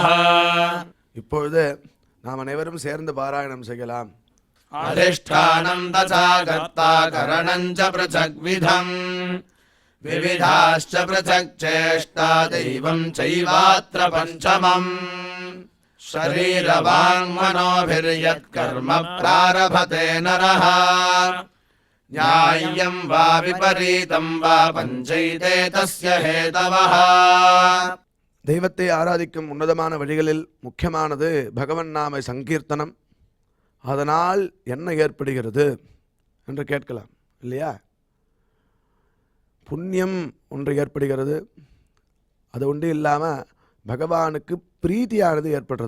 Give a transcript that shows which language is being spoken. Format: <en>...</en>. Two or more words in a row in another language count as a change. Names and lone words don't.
<ta>இப்பொழுது நாம் அனைவரும் சேர்ந்து பாராயணம் செய்யலாம்.</ta> <sa>अधिष्ठानं तथा कर्ता करणञ्च पृथक् विधम् विविधाश्च पृथक् चेष्टा दैवं चैवात्र पञ्चमम् शरीरवाङ्मनोभिर्यत्कर्म प्रारभते नरः न्याय्यं वा विपरीतं वा पञ्चैते तस्य हेतवः</sa> <ta>தெய்வத்தை ஆராதிக்கும் உன்னதமான வழிகளில் முக்கியமானது பகவன் நாம சங்கீர்த்தனம். அதனால் என்ன ஏற்படுகிறது என்று கேட்கலாம் இல்லையா? புண்ணியம் ஒன்று ஏற்படுகிறது. அது ஒன்று இல்லாமல் பகவானுக்கு பிரீத்தியானது ஏற்படுறது.</ta>